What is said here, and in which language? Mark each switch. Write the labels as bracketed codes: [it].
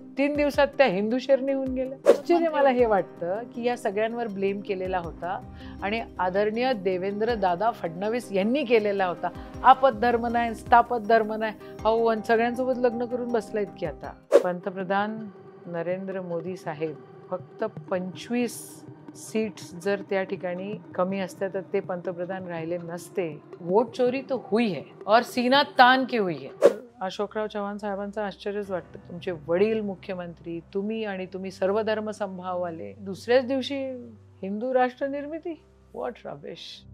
[mr] 3 दिवसात त्या हिंदू शेरणी होऊन गेल्या. आश्चर्य मला हे वाटतं की या सगळ्यांवर ब्लेम केलेला होता आणि आदरणीय देवेंद्र दादा फडणवीस यांनी केलेला होता. आपत धर्म नाही, स्थापत धर्म नाही, अहो सगळ्यांसोबत लग्न करून बसलायत की आता. पंतप्रधान नरेंद्र मोदी साहेब फक्त 25 सीट्स जर त्या ठिकाणी कमी असत्या तर ते पंतप्रधान राहिले नसते. [hi] वोट चोरी तो हुई है और सीना तान के हुई है. [mr] अशोकराव चव्हाण साहेबांचं आश्चर्यच वाटतं. तुमचे वडील मुख्यमंत्री, तुम्ही आणि तुम्ही सर्व धर्म समभाववाले, दुसऱ्याच दिवशी हिंदू राष्ट्र निर्मिती. [en] What rubbish.